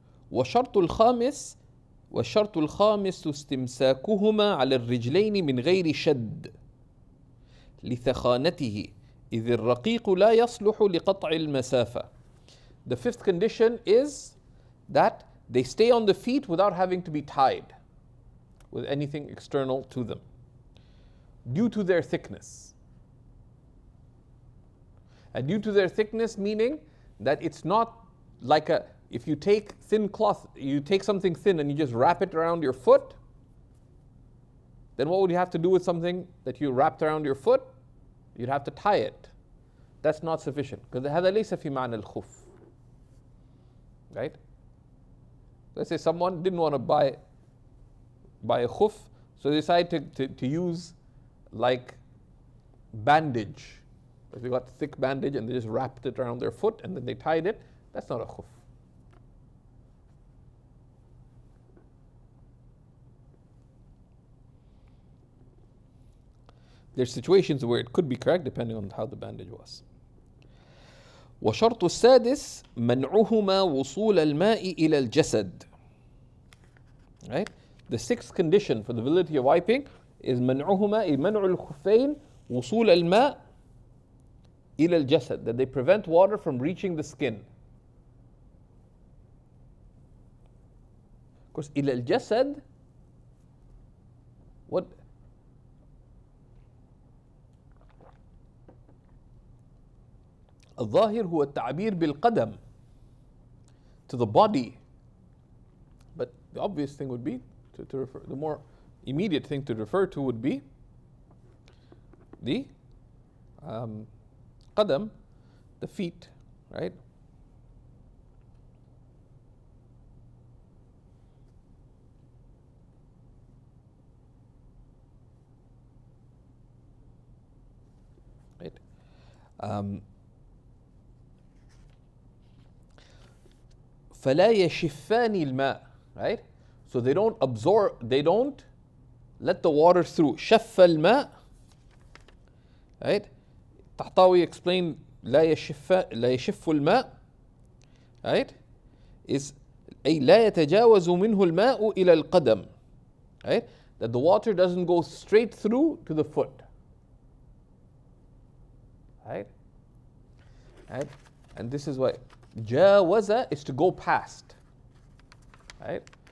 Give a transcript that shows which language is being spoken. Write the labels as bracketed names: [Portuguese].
[Arabic] وشرط الخامس والشرط الخامس استمساكهما على الرجلين من غير شد لثخانته إذ الرقيق لا يصلح لقطع المسافة. [English] The fifth condition is that they stay on the feet without having to be tied with anything external to them due to their thickness. And due to their thickness meaning that it's not like if you take thin cloth, you take something thin and you just wrap it around your foot, then what would you have to do with something that you wrapped around your foot? You'd have to tie it. That's not sufficient. Because [Arabic] هذا ليس في معنى الخف. [English] Right? Let's say someone didn't want to buy a khuf, so they decided to use like bandage. Like they got thick bandage and they just wrapped it around their foot and then they tied it. That's not a khuf. There's situations where it could be correct depending on how the bandage was. [Arabic] وشرط السادس منعهما وصول الماء إلى الجسد. [English] Right? The sixth condition for the validity of wiping is [Arabic] منعهما منع الخفين وصول الماء إلى الجسد, [English] that they prevent water from reaching the skin. Of course, [Arabic] إلى الجسد, [English] what? [Arabic] الظاهر هو التعبير بالقدم, [English] to the body. But the obvious thing would be to refer, the more immediate thing to refer to would be the qadam, the feet, right? Right? [Arabic] فلا يشفان الماء, [English] right? So they don't absorb, they don't let the water through. [Arabic] شف الماء, [English] right? Tahtawi explained [Arabic] لا يشف الماء, [English] right? Is [Arabic] أي لا يتجاوز منه الماء إلى القدم, [English] right? That the water doesn't go straight through to the foot, right? Right? And this is why جاوز is to go past, right?